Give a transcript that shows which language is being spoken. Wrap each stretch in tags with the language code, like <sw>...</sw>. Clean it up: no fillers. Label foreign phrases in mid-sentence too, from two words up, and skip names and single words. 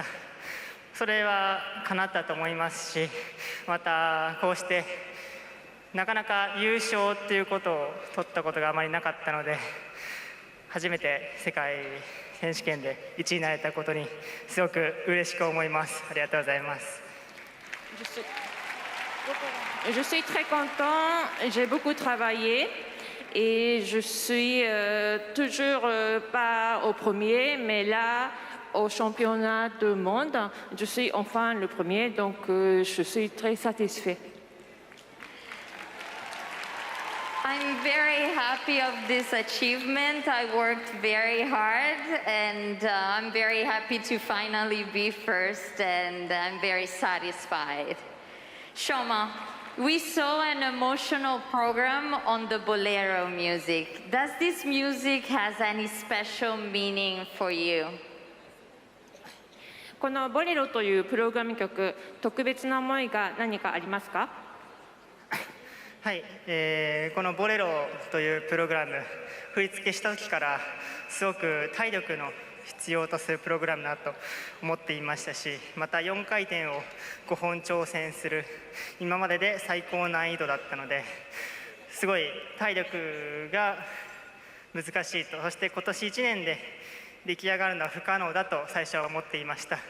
<ja>それは叶ったと思いますし、またこうしてなかなか優勝ということを取ったことがあまりなかったので、初めて世界選手権で1位になれたことにすごく嬉しく思います。ありがとうございます。</ja> <fr>Je suis très content, j'ai beaucoup travaillé et je suis toujours pas au premier, mais là, au championnat du monde, je suis enfin le premier, donc je suis très satisfait.</fr> <en>I'm very happy of this achievement. I worked very hard and I'm very happy to finally be first and I'm very satisfied. Shoma, we saw an emotional program on the Bolero music. Does this music has any special meaning for you?</en> <ja>このボレロというプログラム曲、特別な思いが何かありますか？はい、このボレロというプログラム、振り付けした時からすごく体力の必要とするプログラムだと思っていましたし、また4回転を5本挑戦する今までで最高難易度だったので、すごい体力が難しいと、そして今年1年で出来上がるのは不可能だと最初は思っていました。</ja>